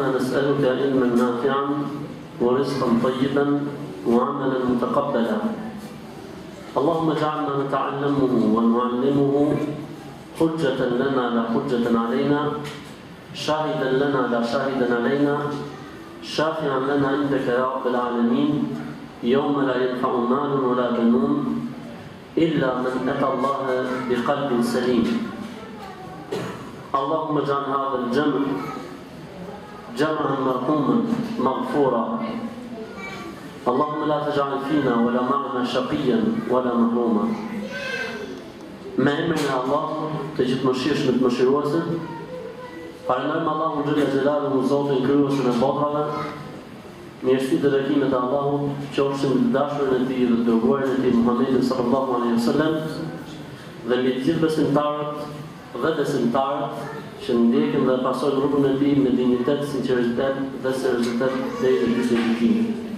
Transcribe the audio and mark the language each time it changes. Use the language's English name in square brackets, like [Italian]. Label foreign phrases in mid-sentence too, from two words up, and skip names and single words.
[Arabic] نسألك علما نافعا ورزقا طيبا وعملا متقبلا اللهم اجعلنا نتعلمه ونعلمه حجة لنا لا حجة علينا شاهدا لنا لا شاهدا علينا شافعا لنا عندك يا رب العالمين يوم لا ينفع مال ولا بنون إلا من أتى الله بقلب سليم اللهم اجعل هذا الجمع جمعا مرحوما مغفورا اللهم لا تجعل فينا ولا معنا شقيا ولا محروما [Albanian] me emrin e Allah të gjithëmëshirshëm të mëshiruesit falenderojmë Allahun [Arabic] جل جلاله [Albanian] Zotin krijuesin e botrave mirësitë dhe bekimet e Allahut qofshin mbi të dashurin e tij dhe të dërguarin e tij Muhammedin [Arabic] صلى الله عليه وسلم [Albanian] dhe mbi të gjithë besimtarët dhe besimtarët që ndjekin dhe pasojnë rrugën e tij me dinjitet, sinqeritet dhe seriozitet deri në ditën e gjykimit.